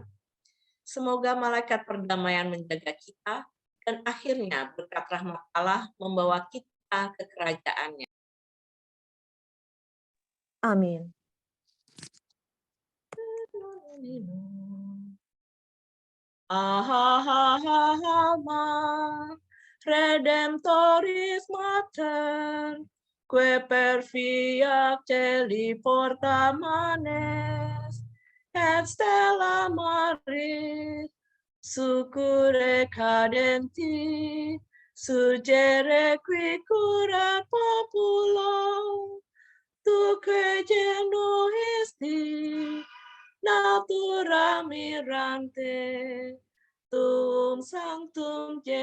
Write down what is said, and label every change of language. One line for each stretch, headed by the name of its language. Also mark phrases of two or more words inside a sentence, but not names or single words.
Indonesian: Semoga malaikat perdamaian menjaga kita, dan akhirnya berkat rahmat Allah membawa kita ke kerajaan-Nya. Amin.
Latin: Alma Redemptoris Mater, que per fiat celi porta manes, et stella maris, succurre cadenti, surgere qui curat populo, tuque genuisti, natura mirante, tum sanctum